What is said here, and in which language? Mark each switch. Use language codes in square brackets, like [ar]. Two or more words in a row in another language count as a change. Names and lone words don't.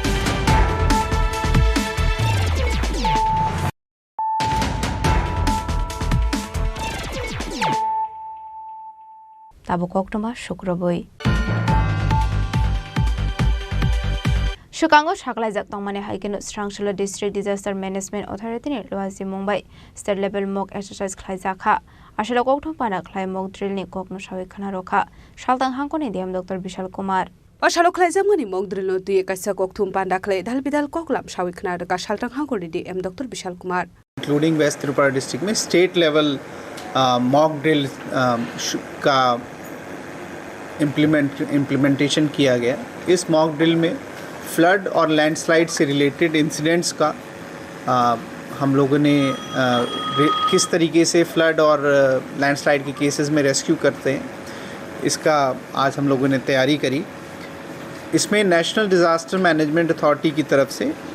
[trp] Tabu koktoma shukroboi Shukango Shaklajak Tongmane Haikeno Srangshalo [en] District Disaster Management Authority [trp] ni Luazi Mumbai [en] State Level Mock Exercise [trp] Khlaijaka Ashalo Kokthong Pana Khlai [en] Mock Drill [trp] ni Kokno Shawi Khana Rokha Shaltang Hangkoni Diam Dr. Vishal Kumar Ashalo Khlaijak Mani [en] Mock Drill [trp] no Tuye Kaisa Kokthong Panda Khlai Dalbidal Koklam Shawi Khana Rokha Shaltang Hangkoni Diam Dr. Vishal Kumar [en] Including West Tripura district [hi] में [en] state level mock drill [hi] का implementation किया गया इस [en] mock drill [hi] में फ्लड और लैंडस्लाइड से [en] related incidents [hi] का हम लोगों ने किस तरीके से फ्लड और लैंडस्लाइड के केसेस में रेस्क्यू करते हैं इसका आज हम लोगों ने तैयारी करी इसमें [en] National Disaster Management Authority [hi] की तरफ से